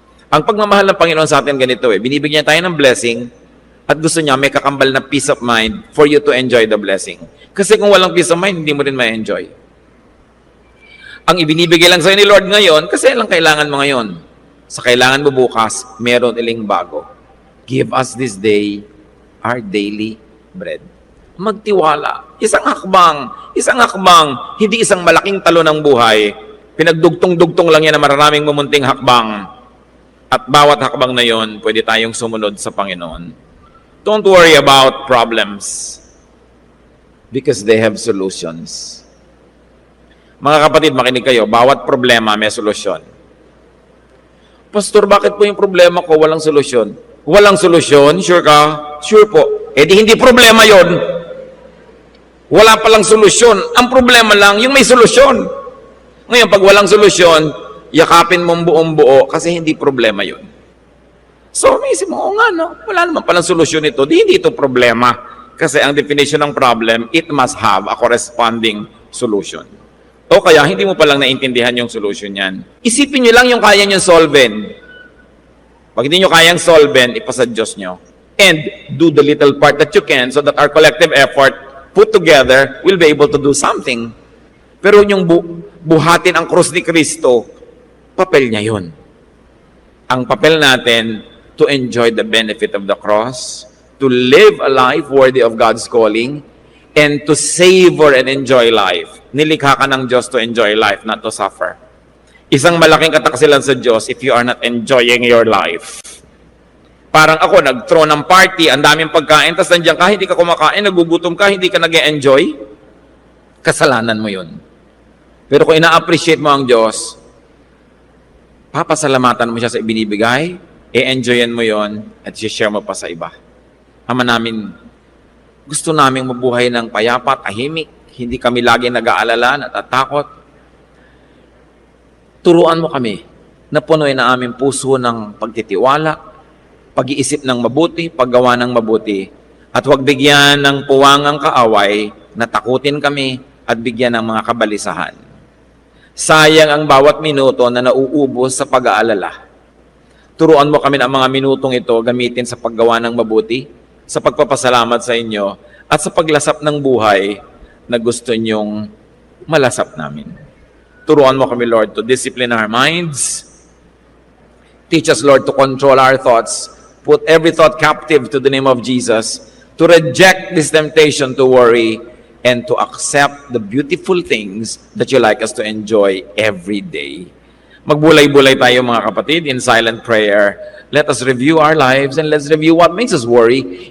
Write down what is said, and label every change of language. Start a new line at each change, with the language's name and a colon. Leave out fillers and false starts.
Filipino: Ang pagmamahal ng Panginoon sa atin ganito binibigyan tayo ng blessing at gusto niya may kakambal na
English: peace of mind for you to enjoy the blessing.
Filipino: Kasi kung walang
English: peace of mind,
Filipino: hindi mo rin ma-enjoy. Ang ibinibigay lang sa'yo ni Lord ngayon, kasi lang kailangan mo ngayon. Sa kailangan mo bukas, meron iling bago.
English: Give us this day our daily bread.
Filipino: Magtiwala. Isang hakbang, hindi isang malaking talo ng buhay. Pinagdugtong-dugtong lang yan na maraming mumunting hakbang. At bawat hakbang na yon, pwede tayong sumunod sa Panginoon.
English: Don't worry about problems because they have solutions.
Filipino: Mga kapatid, makinig kayo, bawat problema may solusyon. Pastor, bakit po yung problema ko walang solusyon? Walang solusyon? Sure ka? Sure po. Di hindi problema yon. Wala palang solusyon. Ang problema lang, yung may solusyon. Ngayon, pag walang solusyon, yakapin mong buong buo kasi hindi problema yun. So, may isip mo, wala naman palang solusyon ito. Hindi ito problema.
English: Kasi ang definition ng problem, it must have a corresponding solution.
Filipino: O kaya, hindi mo palang naintindihan yung solution yan. Isipin nyo lang yung kaya nyo solven. Pag hindi nyo kayang solven, ipasa Diyos nyo.
English: And do the little part that you can so that our collective effort put together will be able to do something.
Filipino: Pero yung buhatin ang krus ni Kristo, papel niya yun. Ang papel natin,
English: to enjoy the benefit of the cross, to live a life worthy of God's calling, and to savor and enjoy life.
Filipino: Nilikha ka ng Diyos
English: to enjoy life, not to suffer.
Filipino: Isang malaking kataksilan sa Diyos
English: if you are not enjoying your life.
Filipino: Parang ako, nag-throw ng party, ang daming pagkain, tapos nandiyan ka, hindi ka kumakain, nagugutom ka, hindi ka nag-e-enjoy, kasalanan mo yun. Pero kung ina-appreciate mo ang Diyos, papasalamatan mo siya sa ibinibigay, i-enjoyan mo yon at i-share mo pa sa iba. Ama namin, gusto naming mabuhay ng payapa, tahimik, hindi kami lagi nag-aalala, natatakot. Turuan mo kami na punuin na aming puso ng pagtitiwala, pag-iisip ng mabuti, paggawa ng mabuti, at huwag bigyan ng puwangang kaaway na takutin kami at bigyan ng mga kabalisahan. Sayang ang bawat minuto na nauubos sa pag-aalala. Turuan mo kami ng mga minutong ito gamitin sa paggawa ng mabuti, sa pagpapasalamat sa inyo, at sa paglasap ng buhay na gusto nyong malasap namin. Turuan mo kami,
English: Lord, to discipline our minds. Teach us, Lord, to control our thoughts. Put every thought captive to the name of Jesus, to reject this temptation to worry, and to accept the beautiful things that you like us to enjoy every day.
Filipino: Magbulay-bulay tayo mga kapatid
English: in silent prayer. Let us review our lives and let's review what makes us worry.